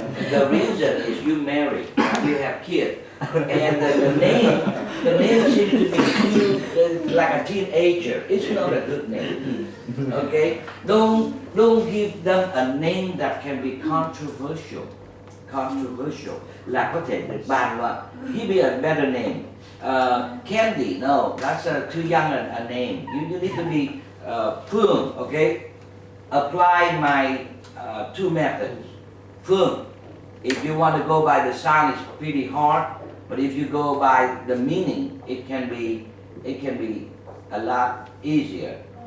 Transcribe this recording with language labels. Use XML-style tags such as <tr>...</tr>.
<en>The reason is you married, you have kids, and the name seems to be too, like a teenager. It's not a good name. Okay? Don't give them a name that can be controversial.</en> <vi>Controversial là có thể được bàn luận.</vi> <en>Give me a better name. Candy, no, that's too young a name. You need to be Phương, okay? Apply my two methods. Phương, if you want to go by the sound, it's pretty hard, but if you go by the meaning, it can be a lot easier.</en>